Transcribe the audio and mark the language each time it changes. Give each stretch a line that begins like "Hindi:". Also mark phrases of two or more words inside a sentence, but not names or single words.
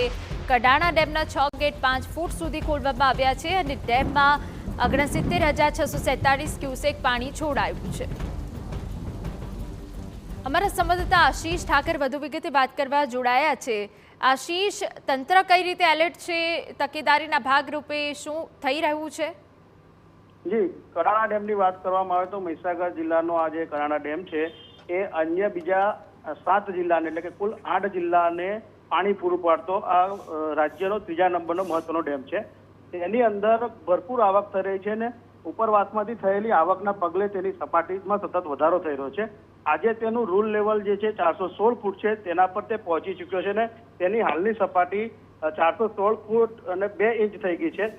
Gujarati: કડાણા ડેમના 6 ગેટ 5 ફૂટ સુધી ખોલવામાં આવ્યા છે અને ડેમમાં 69,647 ક્યૂસેક પાણી છોડાયું છે। અમારા સંવાદદાતા આશીષ ઠાકર વધુ વિગતે વાત કરવા જોડાયા છે। આશીષ, તંત્ર કઈ રીતે એલર્ટ છે, તકેદારીના ભાગરૂપે શું થઈ રહ્યું છે? જી, કડાણા ડેમની વાત કરવામાં આવે તો મહીસાગર જિલ્લાનો આ જે કડાણા ડેમ છે એ અન્ય બીજા 7 જિલ્લાને એટલે કે કુલ 8 જિલ્લાને પાણી પૂરું પાડતો આ રાજ્યનો ત્રીજા નંબરનો મહત્વનો ડેમ છે। તેની અંદર ભરપૂર આવક થઈ રહી છે ને ઉપરવાસમાંથી થયેલી આવકના પગલે તેની સપાટીમાં સતત વધારો થઈ રહ્યો છે। આજે તેનું રૂલ લેવલ જે છે 416 ફૂટ છે તેના પર તે પહોંચી ચૂક્યો છે ને તેની હાલની સપાટી 416 ફૂટ અને 2 ઇંચ થઈ ગઈ છે।